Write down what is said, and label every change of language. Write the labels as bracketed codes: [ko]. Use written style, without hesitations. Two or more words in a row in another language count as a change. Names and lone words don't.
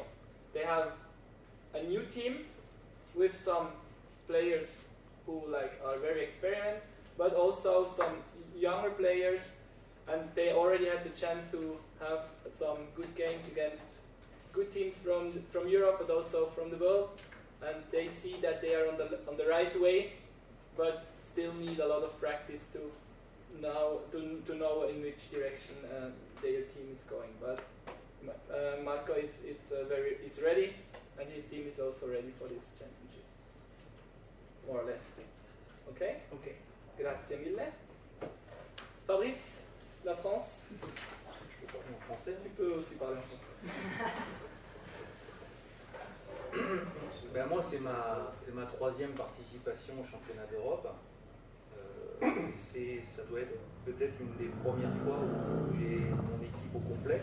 [en] They have a new team with some players who are very experienced, but also some younger players and they already had the chance to have some good games against good teams from Europe, but also from the world, and they see that they are on the right way, but still need a lot of practice to know in which direction their team is going. But Marco is ready, and his team is also ready for this championship, more or less. Okay? Ok. [it] Grazie mille. [fr] Fabrice, la France. Je peux parler en français. Tu peux aussi parler en français. Ben moi, c'est ma troisième participation au championnat d'Europe. Ça doit être peut-être une des premières fois où j'ai mon équipe au complet.